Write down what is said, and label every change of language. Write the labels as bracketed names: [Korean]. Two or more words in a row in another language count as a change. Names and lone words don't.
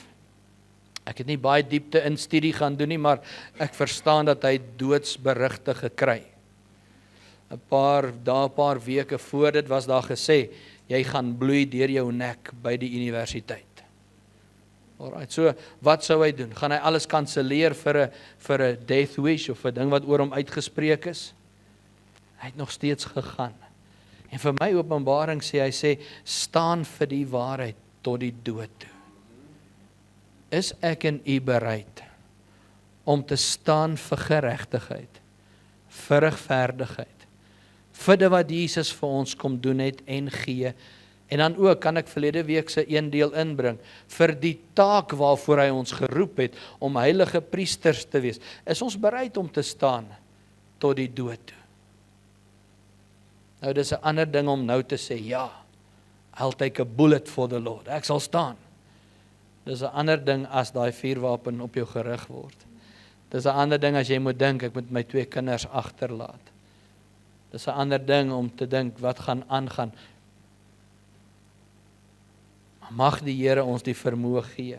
[Afrikaans] Ek het nie baie diepte in studie gaan doen nie, maar ek verstaan dat hy doodsberigte gekry. 'n paar weke voor dit was daar gesê, jy gaan bloei deur jou nek by die universiteit. Alright, so wat sou hy doen? Gaan hy alles kanselleer vir 'n [English] death wish [Afrikaans] of 'n ding wat oor hom uitgespreek is? Hy het nog steeds gegaan. En vir my Openbaring sê hy staan vir die waarheid tot die dood toe. Is ek en u bereid om te staan vir geregtigheid, vir regverdigheid, vir dit wat Jesus vir ons kom doen het en gee, en dan ook, kan ek verlede week se een deel inbring, vir die taak waarvoor hy ons geroep het, om heilige priesters te wees, is ons bereid om te staan tot die dood toe. Nou, dis 'n ander ding om nou te sê, ja, [English] I'll take a bullet for the Lord, [Afrikaans] ek sal staan. Dis 'n ander ding as daai vuurwapen op jou gerig word. Dis 'n ander ding as jy moet dink, ek moet my 2 kinders agterlaat. Dis 'n ander ding om te dink, wat gaan aangaan. Mag die Here ons die vermoë gee.